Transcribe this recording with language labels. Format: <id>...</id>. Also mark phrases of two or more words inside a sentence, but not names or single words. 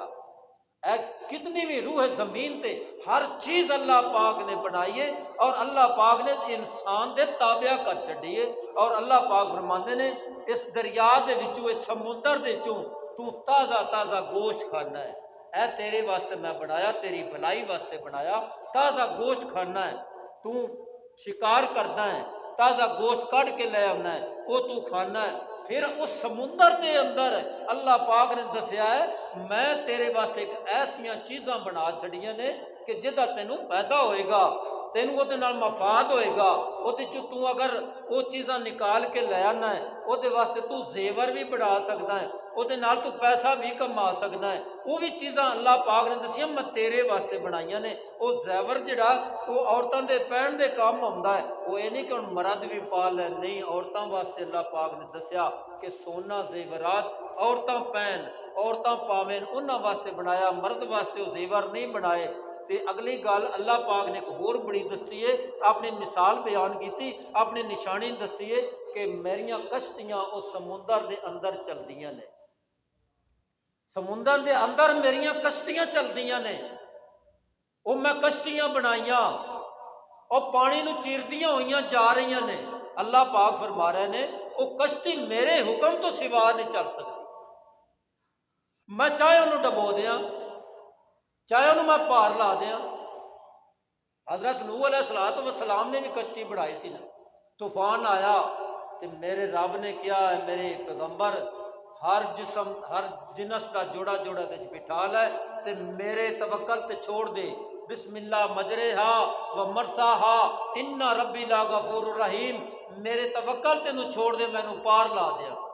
<pa>اے کتنی بھی روح زمین تے ہر چیز اللہ پاک نے بنائی ہے اور اللہ پاک نے انسان دے تابع کر چھڈی ہے، اور اللہ پاک فرماندے نے اس دریا دے وچوں اس سمندر دے وچوں تو تازہ تازہ گوشت کھانا ہے، اے تیرے واسطے میں بنایا، تیری بھلائی واسطے بنایا، تازہ گوشت کھانا ہے، تو شکار کرنا ہے، تازہ گوشت کٹ کے لے آنا ہے، وہ تو کھانا ہے۔ پھر اس سمندر دے اندر اللہ پاک نے دسیا ہے میں تیرے واسطے ایک ایسیاں چیزاں بنا چھڑیاں نے کہ جدہ تینوں فائدہ ہوئے گا، تینوں وہ دے نال مفاد ہوئے گا، وہ دے چوں تو اگر وہ چیزاں نکال کے لے آنا ہے، وہ دے واسطے تو زیور بھی بڑھا سکتا ہے، وہ دے نال تو پیسہ بھی کما سکتا ہے، وہ بھی چیزاں اللہ پاک نے دسیاں میں تیرے واسطے بنائیاں نے۔ وہ زیور جڑا وہ عورتاں دے پہن دے کام ہوندا ہے، وہ یہ نہیں کہ ہن مرد بھی پا لے، نہیں، عورتاں واسطے اللہ پاک نے دسیا کہ سونا زیورات عورتاں پہن، عورتاں پاویں، انہاں واسطے بنایا، مرد واسطے وہ زیور نہیں بنائے۔ تے اگلی گل اللہ پاک نے ایک اور بڑی دستی ہے، اپنی مثال بیان کیتی، اپنی نشانی دسی ہے کہ میریاں کشتیاں اس سمندر دے اندر چلدیاں نے، سمندر دے اندر میریاں کشتیاں چلدیاں نے، وہ میں کشتیاں بنائیاں اور پانی نو چیردیاں ہوئیاں جا رہی نے۔ اللہ پاک فرما رہے نے وہ کشتی میرے حکم تو سوا نہیں چل سکتی، میں چاہے انہوں ڈبو دیاں، چاہے انہوں میں پار لا دیاں۔ حضرت نوح علیہ السلام نے بھی کشتی بڑھائی سی نا، طوفان آیا تو میرے رب نے کیا ہے میرے پیغمبر ہر جسم ہر جنس کا جوڑا جوڑا تے بٹھا لے تے میرے توکل تے چھوڑ دے،</pa> <ar>بسم اللہ مجرہا و مرساہا ان ربی لا غفور الرحیم،</ar> <pa>میرے توکل تے نو چھوڑ دے میں نو پار لا دیا۔</pa>